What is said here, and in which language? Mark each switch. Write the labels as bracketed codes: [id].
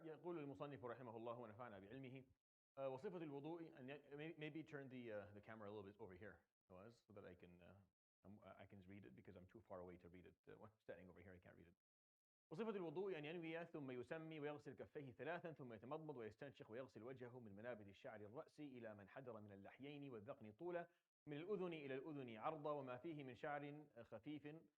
[ar] يقول المصنف رحمه الله ونفعنا بعلمه وصفة الوضوء. [en] And maybe turn the camera a little bit over here, so that I can read it, because I'm too far away to read it. When I'm standing over here, I can't read it. [ar] وصفة الوضوء أن ينوي ثم يسمي ويغسل كفيه ثلاثا ثم يتمضمض ويستنشق ويغسل وجهه من منابت الشعر الرأس إلى من حدر من اللحيين والذقن طولا من الأذن إلى الأذن عرضا وما فيه من شعر خفيف